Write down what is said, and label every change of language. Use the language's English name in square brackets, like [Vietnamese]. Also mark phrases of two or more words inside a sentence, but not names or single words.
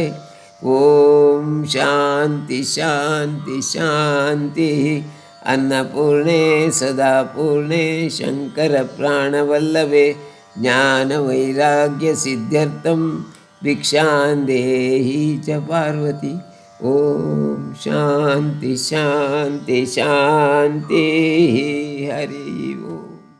[Sanskrit] ಓಂ ಶಾಂತಿ ಶಾಂತಿ ಶಾಂತಿ. ಅನ್ನಪೂರ್ಣೆ ಸದಾ ಪೂರ್ಣೆ ಶಂಕರ ಪ್ರಾಣವಲ್ಲಭೆ ಜ್ಞಾನವೈರಾಗ್ಯ ಸಿದ್ಧ್ಯರ್ಥಂ ಭಿಕ್ಷಾಂದೇಹಿ ಚ ಪಾರ್ವತಿ. ಓಂ ಶಾಂತಿ ಶಾಂತಿ ಶಾಂತಿ. ಹರಿ ಓಂ.